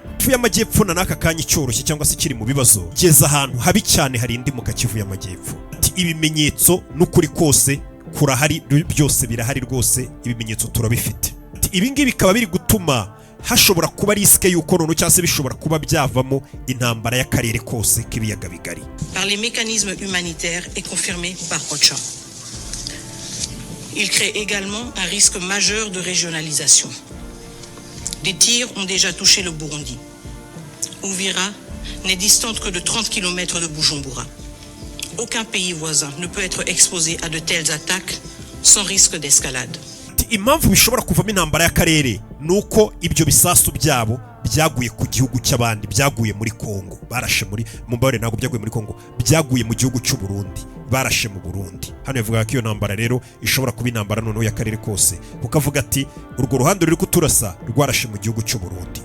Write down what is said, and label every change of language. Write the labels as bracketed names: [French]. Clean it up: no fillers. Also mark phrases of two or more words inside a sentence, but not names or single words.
[Kinyarwanda] Kivu y'Amajyepfo na naka kanya cyoroshye cyangwa se kiri mu bibazo, geza ahantu habi cyane hari indi mu Kivu y'Amajyepfo. Ati ibimenyetso n'ukuri kose kurahari, byose birahari rwose, ibimenyetso turabifite. Ati ibi ngibi bikaba biri gutuma hashobora kuba riske y'uko nono cyangwa se bishobora kuba byavamo intambara y'akarere kose k'ibiyaga bigari. [French] Par les mécanismes humanitaires et confirmé par OCHA. Il crée également un risque majeur de régionalisation. Des tirs ont déjà touché le Burundi. Uvira n'est distante que de 30 km de Bujumbura. Aucun pays voisin ne peut être exposé à de telles attaques sans risque d'escalade. [Kinyarwanda] Impamvu bishobora kuvamo intambara y'akarere nuko ibyo bisasu byabo byaguye ku gihugu cy'abandi, byaguye muri Kongo, barashe muri Mumbare, ntabwo byaguye muri Kongo, byaguye mu gihugu cy'u Burundi, barashe mu Burundi. Hano yavuga ko iyo ntambara rero ishobora kuba intambara noneho y'akarere kose, ukavuga ati urwo ruhande ruri kuturasa rwarashe mu gihugu cy'u Burundi.